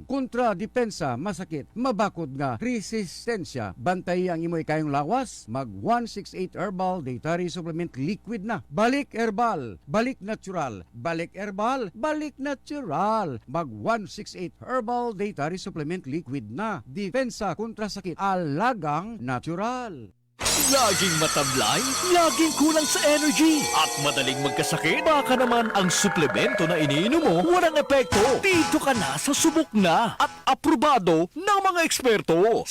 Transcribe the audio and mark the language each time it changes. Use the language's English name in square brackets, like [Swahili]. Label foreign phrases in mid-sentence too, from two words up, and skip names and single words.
[Hiligaynon] Kontra depensa masakit, mabakod nga resistensya. Bantay ang imoy kayong lawas. Mag 168 Herbal Dietary Supplement Liquid na. Balik herbal, balik natural, balik herbal, balik natural. Mag 168 Herbal Dietary Supplement Liquid na. [Filipino] Depensa kontra sakit. Alagang natural. Laging matablay, laging kulang sa energy, at madaling magkasakit. Baka naman ang suplemento na iniinom mo walang epekto. Dito ka na sa subok na at aprobado ng mga eksperto.